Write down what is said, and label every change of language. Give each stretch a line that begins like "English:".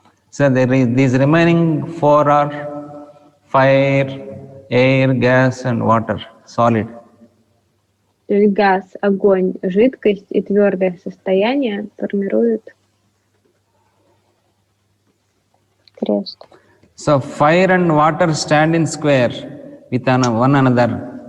English: So there is these remaining 4 are fire, air, gas and water, solid.
Russian: То есть газ, огонь, жидкость и твердое состояние формируют крест.
English: So fire and water stand in square with one another.